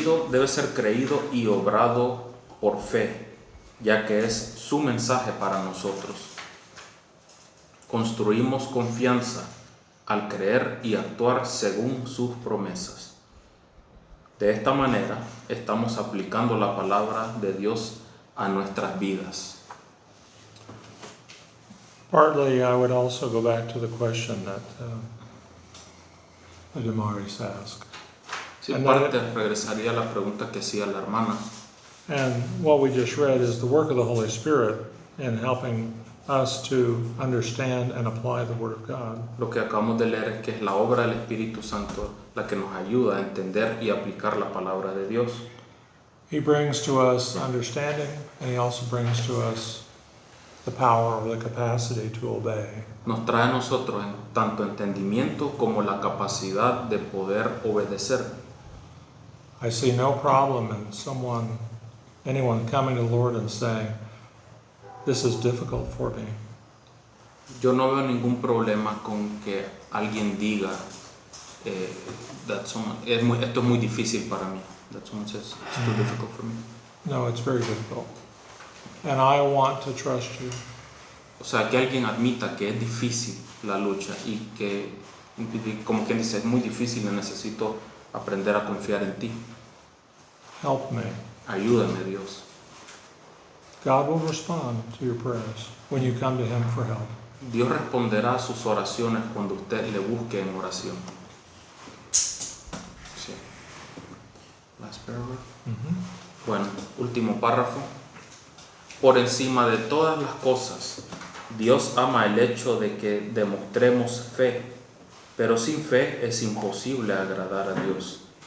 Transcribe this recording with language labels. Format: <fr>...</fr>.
<es>debe ser creído y obrado por fe, ya que es su mensaje para nosotros. Construimos confianza al creer y actuar según sus promesas. De esta manera, estamos aplicando la palabra de Dios a nuestras vidas.</es> <en>Partly, I would also go back to the question that Damaris asked.</en> <es>Sí, en parte regresaría a la pregunta que hacía la hermana.</es> <en>And what we just read is the work of the Holy Spirit in helping us to understand and apply the Word of God.</en> <es>Lo que acabamos de leer es que es la obra del Espíritu Santo la que nos ayuda a entender y aplicar la palabra de Dios.</es> <en>He brings to us understanding, and He also brings to us the power or the capacity to obey.</en> <es>Nos trae a nosotros tanto entendimiento como la capacidad de poder obedecer.</es> <en>I see no problem in anyone coming to the Lord and saying, "This is difficult for me."</en> <es>Yo no veo ningún problema con que alguien diga esto es muy difícil para mí.</es> <en>That someone says it's too difficult for me. No, it's very difficult. And I want to trust you.</en> <es>O sea, que alguien admita que es difícil la lucha y que, como quien dice, es muy difícil y necesito aprender a confiar en ti.</es> <en>Help me.</en> <es>Ayúdame, Dios.</es> <en>God will respond to your prayers when you come to Him for help.</en> <es>Dios responderá a sus oraciones cuando usted le busque en oración.</es> <en>Sí. Last paragraph.</en> <es>Bueno, último párrafo. Por encima de todas las cosas, Dios ama el hecho de que demostremos fe, pero sin fe es imposible agradar a Dios.</es>